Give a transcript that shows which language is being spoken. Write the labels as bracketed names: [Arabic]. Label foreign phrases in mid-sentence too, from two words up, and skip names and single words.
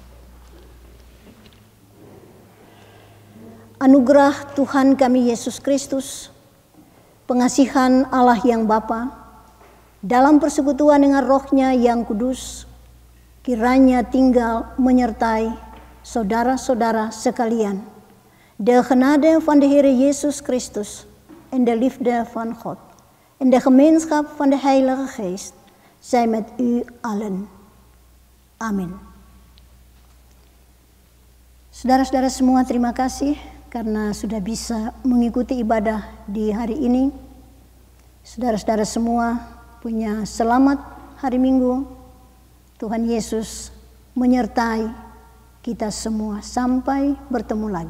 [Indonesian] Anugerah Tuhan kami Yesus Kristus, pengasihan Allah yang Bapa, dalam persekutuan dengan Roh-Nya yang kudus, kiranya tinggal menyertai saudara-saudara sekalian. [Dutch] De genade van de Heer Jezus Christus en de liefde van God en de gemeenschap van de Heilige Geest zij met u allen. Amin. [Indonesian] Saudara-saudara semua, terima kasih karena sudah bisa mengikuti ibadah di hari ini. Saudara-saudara semua punya selamat hari Minggu. Tuhan Yesus menyertai kita semua sampai bertemu lagi.